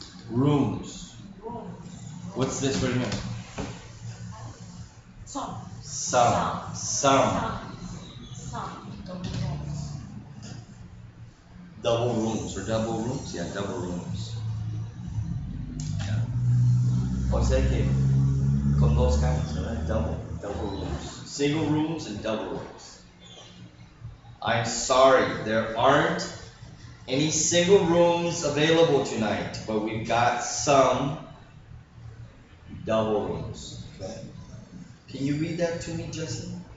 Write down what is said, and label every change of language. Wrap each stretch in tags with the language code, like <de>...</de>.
<en>rooms. Rooms. What's this right here? Some. Some. Double rooms. Double rooms or double rooms? Yeah, double rooms. Yeah.</en> <es>O sea que con dos camas, ¿verdad?</es> <en>Double rooms. Single rooms and double rooms. I'm sorry, there aren't any single rooms available tonight, but we've got some double rooms. Okay. Can you read that to me, Jesse?</en>